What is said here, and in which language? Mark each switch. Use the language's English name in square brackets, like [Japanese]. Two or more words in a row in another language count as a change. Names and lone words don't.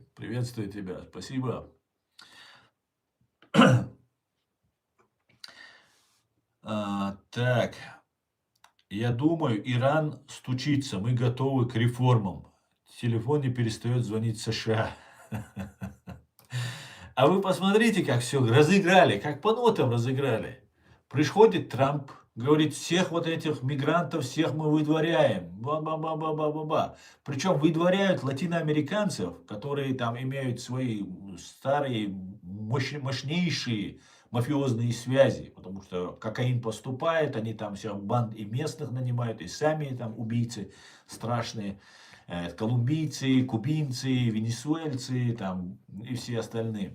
[Russian] Приветствую тебя, спасибо. Так, я думаю, Иран стучится, мы готовы к реформам. Телефон не перестает звонить США. А вы посмотрите, как все разыграли, как по нотам разыграли. Приходит Трамп, говорит, всех вот этих мигрантов, всех мы выдворяем. Ба-ба-ба-ба-ба-ба-ба. Причем выдворяют латиноамериканцев, которые там имеют свои старые, мощнейшие мафиозные связи. Потому что кокаин поступает, они там всех банд и местных нанимают, и сами там убийцы страшные. Колумбийцы, кубинцы, венесуэльцы там, и все остальные.